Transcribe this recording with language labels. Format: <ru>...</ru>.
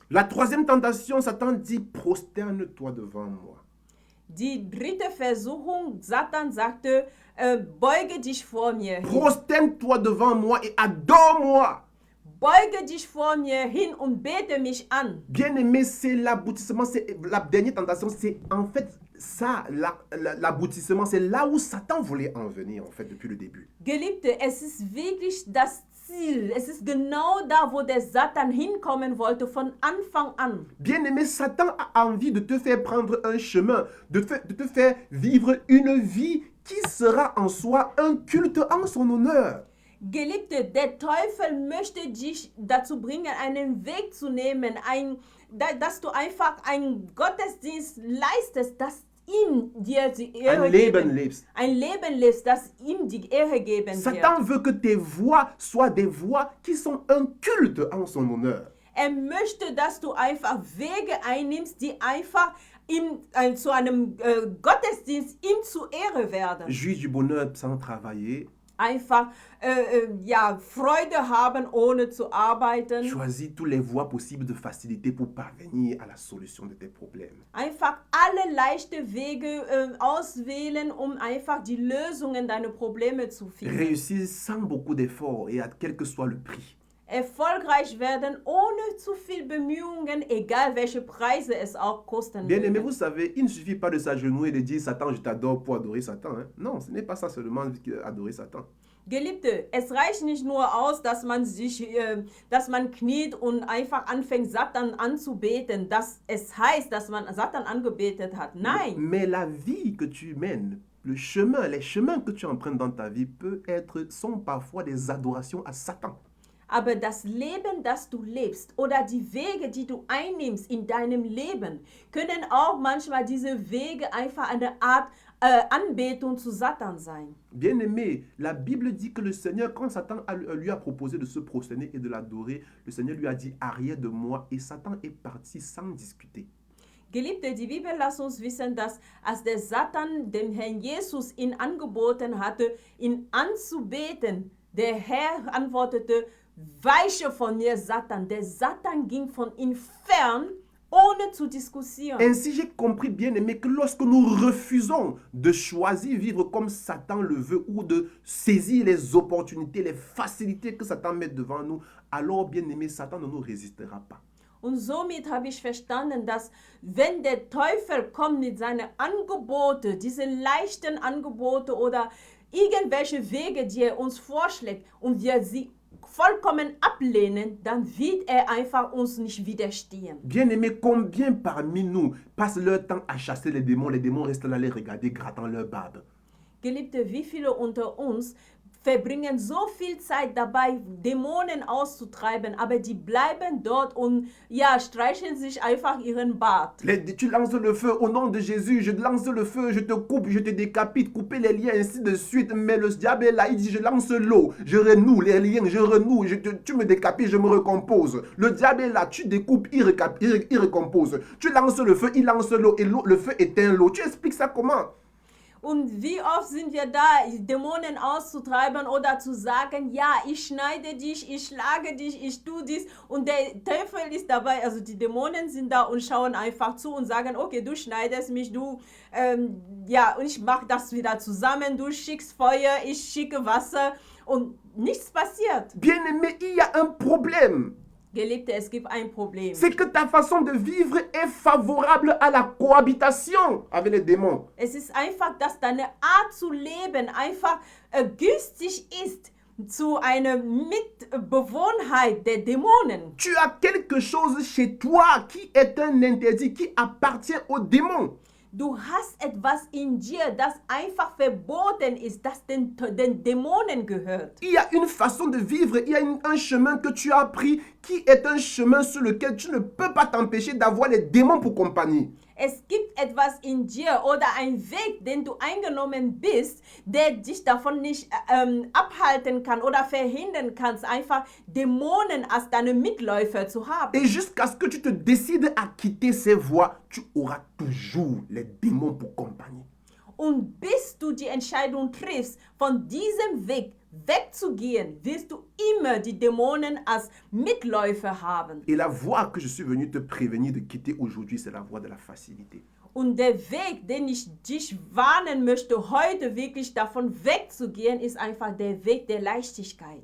<fr>La troisième tentation, Satan dit, prosterne-toi devant moi.</fr> <de>Die dritte Versuchung, Satan sagte, beuge dich vor mir hin.</de> <fr>Prosterne-toi devant moi et adore-moi.</fr> <de>Beuge dich vor mir hin und bete mich an.</de> <fr>Bien-aimé, c'est l'aboutissement, c'est la dernière tentation, c'est en fait ça, l'aboutissement, c'est là où Satan voulait en venir en fait depuis le début.</fr> <de>Geliebte, es ist wirklich das Ziel. Es ist genau da, wo der Satan hinkommen wollte von Anfang an.</de> <fr>Bien-aimé, Satan a envie de te faire prendre un chemin, de te faire vivre une vie qui sera en soi un culte en son honneur.</fr> <de>Geliebte, der Teufel möchte dich dazu bringen, einen Weg zu nehmen, dass du einfach einen Gottesdienst leistest, dass ihm dir die Ehre Un Leben geben. lebst. Ein Leben lebst, das ihm die Ehre geben</de> <fr>Satan</fr> <de>wird.</de> <fr>veut que tes voix soient des voix qui sont un culte en son honneur.</fr> <de>Er möchte, dass du einfach Wege einnimmst, die einfach zu einem Gottesdienst ihm zur Ehre werden.</de> <fr>Jouis du bonheur sans travailler.</fr> <de>Einfach Freude haben, ohne zu arbeiten.</de> <fr>Choisis toutes les voies possibles de facilité pour parvenir à la solution de tes problèmes.</fr> <de>Einfach alle leichte Wege auswählen, um einfach die Lösungen deiner Probleme zu finden.</de> <fr>Réussir sans beaucoup d'efforts et à quel que soit le prix.</fr> <de>Erfolgreich werden ohne zu viel Bemühungen, egal welche Preise es auch kosten</de> <fr>Bien aimé,</fr> <de>wird.</de> <fr>vous savez, il ne suffit pas de s'agenouiller et de dire Satan, je t'adore pour adorer Satan. Hein? Non, ce n'est pas ça seulement adorer Satan.</fr> <de>Geliebte, es reicht nicht nur aus, dass man kniet und einfach anfängt, Satan anzubeten, dass es heißt, dass man Satan angebetet hat. Nein.</de> <fr>Mais la vie que tu mènes les chemins que tu empruntes dans ta vie sont parfois des adorations à Satan.</fr> <de>Aber das Leben, das du lebst oder die Wege, die du einnimmst in deinem Leben, können auch manchmal diese Wege einfach eine Art Anbetung zu Satan sein.</de> <fr>Bien-aimé, la Bible dit que le Seigneur, quand Satan lui a proposé de se prosterner et de l'adorer, le Seigneur lui a dit « Arrière de moi » et Satan est parti sans discuter.</fr> <de>Geliebte, die Bibel lässt uns wissen, dass als der Satan dem Herrn Jesus ihn angeboten hatte, ihn anzubeten, der Herr antwortete, weiche von mir, Satan. Der Satan ging von ihm fern, ohne zu diskutieren.</de> <fr>Ainsi, j'ai compris, bien-aimé, que lorsque nous refusons de choisir vivre comme Satan le veut ou de saisir les opportunités, les facilités que Satan met devant nous, alors, bien-aimé, Satan ne nous résistera pas.</fr> <de>Und somit habe ich verstanden, dass wenn der Teufel kommt mit seinen Angeboten, diese leichten Angebote oder irgendwelche Wege, die er uns vorschlägt und wir sie vollkommen ablehnen, dann wird er einfach uns nicht widerstehen.</de> <fr>Bien-aimé, combien parmi nous passent leur temps à chasser les démons restent là les regarder, grattant leur barbe?</fr> <de>Geliebte, wie viele unter uns verbringen so viel Zeit dabei, Dämonen auszutreiben, aber die bleiben dort und ja, streicheln sich einfach ihren Bart.</de> <fr>Tu lances le feu au nom de Jésus, je lance le feu, je te coupe, je te décapite, couper les liens, ainsi de suite. Mais le diable est là, il dit, je lance l'eau, je renoue les liens, je renoue, tu me décapites, je me recompose. Le diable est là, tu découpes, il recompose. Tu lances le feu, il lance l'eau, et le feu éteint l'eau. Tu expliques ça comment?</fr> <de>Und wie oft sind wir da, Dämonen auszutreiben oder zu sagen, ja, ich schneide dich, ich schlage dich, ich tue dies. Und der Teufel ist dabei, also die Dämonen sind da und schauen einfach zu und sagen, okay, du schneidest mich, ja, und ich mache das wieder zusammen, du schickst Feuer, ich schicke Wasser und nichts passiert.</de> <fr>Bien-aimé, il y a un problème.</fr> <de>Geliebte, es gibt ein Problem.</de> <fr>C'est que ta façon de vivre est favorable à la cohabitation avec les démons.</fr> <de>Es ist einfach, dass deine Art zu leben einfach günstig ist zu einer Mitbewohnheit der Dämonen.</de> <fr>Tu as quelque chose chez toi qui est un interdit, qui appartient aux démons.</fr> <de>Du hast etwas in dir, das einfach verboten ist, das den Dämonen gehört.</de> <fr>Il y a une façon de vivre, il y a un chemin que tu as pris qui est un chemin sur lequel tu ne peux pas t'empêcher d'avoir les démons pour compagnie.</fr> <de>Es gibt etwas in dir oder ein Weg, den du eingenommen bist, der dich davon nicht abhalten kann oder verhindern kannst, einfach Dämonen als deine Mitläufer zu haben.</de> <fr>Et jusqu'à ce que tu te décides à quitter ces voies, tu auras toujours les démons pour compagnie.</fr> <de>Und bis du die Entscheidung triffst, von diesem Weg wegzugehen, wirst du immer die Dämonen als Mitläufer haben.</de> <fr>Et la voie que je suis venu te prévenir de quitter aujourd'hui, c'est la voie de la facilité.</fr> <de>Und der Weg, den ich dich warnen möchte, heute wirklich davon wegzugehen, ist einfach der Weg der Leichtigkeit.</de>